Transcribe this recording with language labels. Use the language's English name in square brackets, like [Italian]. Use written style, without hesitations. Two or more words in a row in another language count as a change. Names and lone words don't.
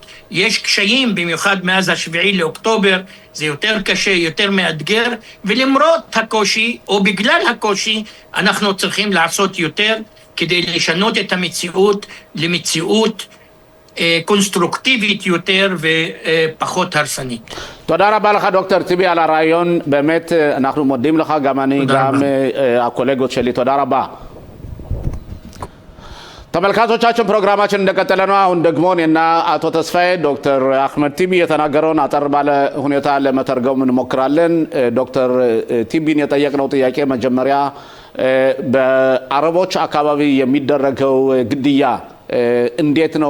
[Hebrew] יש קשיים, במיוחד מאז 7 לאוקטובר, זה יותר קשה, יותר מאתגר, ולמרות הקושי, או בגלל הקושי, אנחנו צריכים לעשות יותר כדי לשנות את המציאות למציאות קונסטרוקטיבית יותר ופחות הרסנית. תודה רבה לך, דוקטור טיבי, על הרעיון. באמת אנחנו מודים לך, גם אני, גם הקולגות שלי. תודה רבה. [Amharic] ተመልካቾቻችን ፕሮግራማችን እንደቀጠለ ነው። አሁን ደግሞ እኔና አቶ ተስፋዬ ዶክተር አህመድ ቲቢ የተናገረውን አጠር ባለ ሁኔታ ለመተርጎም እንሞክራለን። ዶክተር ቲቢን የጠየቅነው ጥያቄ መጀመሪያ በአረቦች አካባቢ የሚደረገው ግድያ እንዴት ነው?